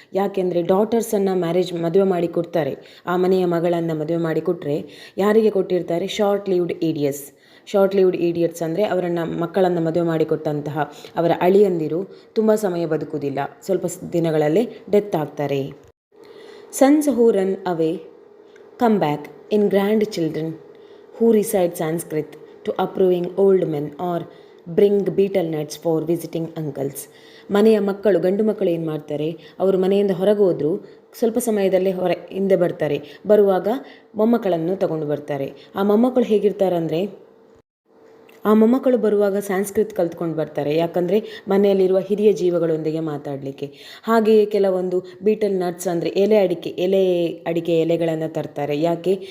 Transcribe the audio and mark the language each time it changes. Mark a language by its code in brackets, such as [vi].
[kn] ಯಾಕೆಂದರೆ ಡಾಟರ್ಸನ್ನು ಮದುವೆ ಮಾಡಿ ಕೊಡ್ತಾರೆ. ಆ ಮನೆಯ ಮಗಳನ್ನು ಮದುವೆ ಮಾಡಿ ಕೊಟ್ಟರೆ ಯಾರಿಗೆ ಕೊಟ್ಟಿರ್ತಾರೆ? [en] Short lived idiots. Short lived idiots [kn] ಅಂದರೆ ಮಕ್ಕಳನ್ನು ಮದುವೆ ಮಾಡಿಕೊಟ್ಟಂತಹ ಅವರ ಅಳಿಯಂದಿರು ತುಂಬ ಸಮಯ ಬದುಕುವುದಿಲ್ಲ, ಸ್ವಲ್ಪ ದಿನಗಳಲ್ಲೇ ಡೆತ್ ಆಗ್ತಾರೆ. [en] Sons who run away come back in grand children who recite Sanskrit to approving old men or bring betel nuts for visiting uncles. [kn] ಮನೆಯ ಮಕ್ಕಳು, ಗಂಡು ಮಕ್ಕಳು ಏನು ಮಾಡ್ತಾರೆ, ಅವರು ಮನೆಯಿಂದ ಹೊರಗೆ ಹೋದರೂ ಸ್ವಲ್ಪ ಸಮಯದಲ್ಲೇ ಹಿಂದೆ ಬರ್ತಾರೆ. ಬರುವಾಗ ಮೊಮ್ಮಕ್ಕಳನ್ನು ತಗೊಂಡು ಬರ್ತಾರೆ. ಆ ಮೊಮ್ಮಕ್ಕಳು ಹೇಗಿರ್ತಾರಂದರೆ, ಆ ಮೊಮ್ಮಕ್ಕಳು ಬರುವಾಗ ಸಂಸ್ಕೃತ್ ಕಲ್ತ್ಕೊಂಡು ಬರ್ತಾರೆ. ಯಾಕಂದರೆ ಮನೆಯಲ್ಲಿರುವ ಹಿರಿಯ ಜೀವಗಳೊಂದಿಗೆ ಮಾತಾಡಲಿಕ್ಕೆ. ಹಾಗೆಯೇ ಕೆಲವೊಂದು ಬೀಟಲ್ ನಟ್ಸ್ ಅಂದರೆ ಎಲೆ ಅಡಿಕೆ ಎಲೆಗಳನ್ನು ತರ್ತಾರೆ. ಯಾಕೆ?